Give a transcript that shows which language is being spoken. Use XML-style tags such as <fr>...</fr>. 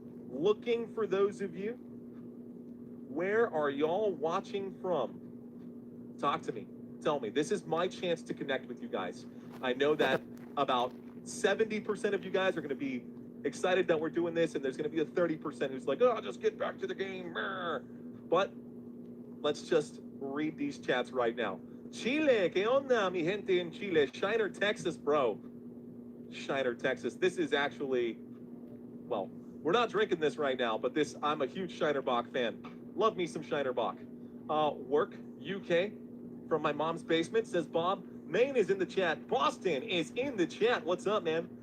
<en>Looking for those of you. Where are y'all watching from? Talk to me. Tell me. This is my chance to connect with you guys. I know that about 70% of you guys are going to be excited that we're doing this, and there's going to be a 30% who's like, oh, just get back to the game. But let's just read these chats right now.</en> <es>Chile, ¿qué onda, mi gente en Chile?</es> <en>Shiner, Texas, bro. Shiner, Texas. This is actually, well, we're not drinking this right now, but I'm a huge Shiner Bock fan. Love me some Shiner Bock. Work, UK, from my mom's basement, says Bob. Maine is in the chat. Boston is in the chat. What's up, man?</en>